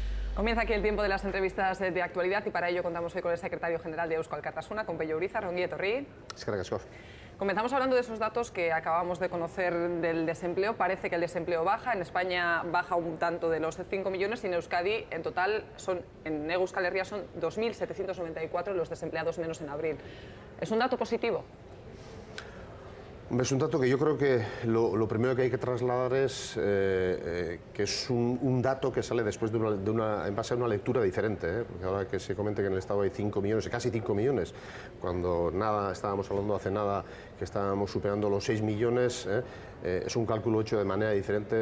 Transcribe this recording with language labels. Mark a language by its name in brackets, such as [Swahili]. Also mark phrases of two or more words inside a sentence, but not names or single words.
[Spanish] Comienza aquí el tiempo de las entrevistas de actualidad y para ello contamos hoy con el secretario general de Eusko Alkartasuna, con Pello Urizar. [Basque] Ongi etorri. Eskerrik asko. [Spanish] Comenzamos hablando de esos datos que acabamos de conocer del desempleo. Parece que el desempleo baja. En España baja un tanto de los 5 millones y en Euskadi en total en Euskal Herria son 2.794 los desempleados menos en abril. ¿Es un dato positivo? Es un dato que yo creo que lo primero que hay que trasladar es que es un dato que sale después en base a una lectura diferente, porque ahora que se comente que en el Estado hay 5 millones, casi 5 millones, cuando estábamos hablando hace nada que estábamos superando los 6 millones, es un cálculo hecho de manera diferente.